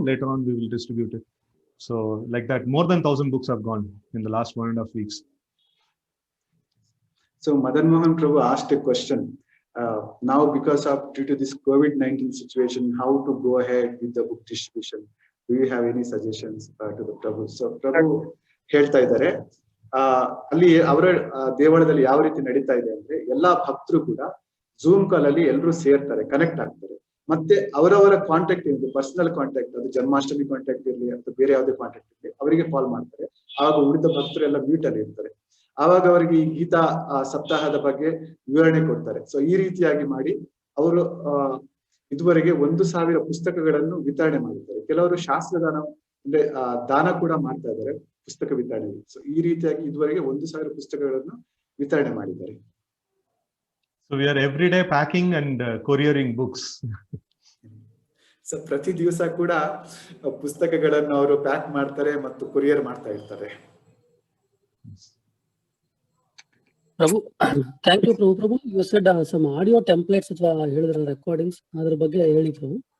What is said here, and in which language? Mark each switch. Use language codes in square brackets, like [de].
[en] Later on we will distribute it. So like that, more than 1,000 books have gone in the last 1.5 weeks. So Madan Mohan Prabhu asked a question. Now because of due to this COVID-19 situation, how to go ahead with the book distribution? Do you have any suggestions to the Prabhu? [kn] So Prabhu ಹೇಳ್ತಾ ಇದ್ದಾರೆ, ಅಲ್ಲಿ ಅವರ ದೇವಳದಲ್ಲಿ ಯಾವ ರೀತಿ ನಡೀತಾ ಇದೆ ಅಂದ್ರೆ ಎಲ್ಲಾ ಭಕ್ತರು ಕೂಡ ಝೂಮ್ ಕಾಲ್ ಅಲ್ಲಿ ಎಲ್ಲರೂ ಸೇರ್ತಾರೆ, ಕನೆಕ್ಟ್ ಆಗ್ತಾರೆ. ಮತ್ತೆ ಅವರವರ ಕಾಂಟ್ಯಾಕ್ಟ್ ಏನಿದೆ, ಪರ್ಸನಲ್ ಕಾಂಟ್ಯಾಕ್ಟ್, ಅದು ಜನ್ಮಾಷ್ಟಮಿ ಕಾಂಟ್ಯಾಕ್ಟ್ ಇರಲಿ ಅಥವಾ ಬೇರೆ ಯಾವುದೇ ಕಾಂಟ್ಯಾಕ್ಟ್ ಇರಲಿ, ಅವರಿಗೆ ಕಾಲ್ ಮಾಡ್ತಾರೆ. ಆವಾಗ ಉಳಿದ ಭಕ್ತರೆಲ್ಲ ಮ್ಯೂಟ್ ಅಲ್ಲಿ ಇರ್ತಾರೆ. ಆವಾಗ ಅವರಿಗೆ ಈ ಗೀತಾ ಸಪ್ತಾಹದ ಬಗ್ಗೆ ವಿವರಣೆ ಕೊಡ್ತಾರೆ. ಸೊ ಈ ರೀತಿಯಾಗಿ ಮಾಡಿ ಅವರು ಇದುವರೆಗೆ 1,000 ಪುಸ್ತಕಗಳನ್ನು ವಿತರಣೆ ಮಾಡಿದ್ದಾರೆ. ಕೆಲವರು ಶಾಸ್ತ್ರದಾನ ಅಂದ್ರೆ ದಾನ ಕೂಡ ಮಾಡ್ತಾ ಇದ್ದಾರೆ ಪುಸ್ತಕ ವಿತರಣೆ. ಸೊ ಈ ರೀತಿಯಾಗಿ ಇದುವರೆಗೆ 1,000 ಪುಸ್ತಕಗಳನ್ನು ವಿತರಣೆ ಮಾಡಿದ್ದಾರೆ. [en] So we are every day packing and couriering books. [kn] So ಪ್ರತಿ ದಿವಸ ಕೂಡ ಪುಸ್ತಕಗಳನ್ನು ಅವರು ಪ್ಯಾಕ್ ಮಾಡ್ತಾರೆ ಮತ್ತು ಕೊರಿಯರ್ ಮಾಡ್ತಾ ಇರ್ತಾರೆ. ಪ್ರಭು, thank you Prabhu. Prabhu, [en] you said some audio templates [kn] ಅಥವಾ ಹೇಳಿದ್ರ ರೆಕಾರ್ಡಿಂಗ್ಸ್, ಅದ್ರ ಬಗ್ಗೆ ಹೇಳಿ ಪ್ರಭು.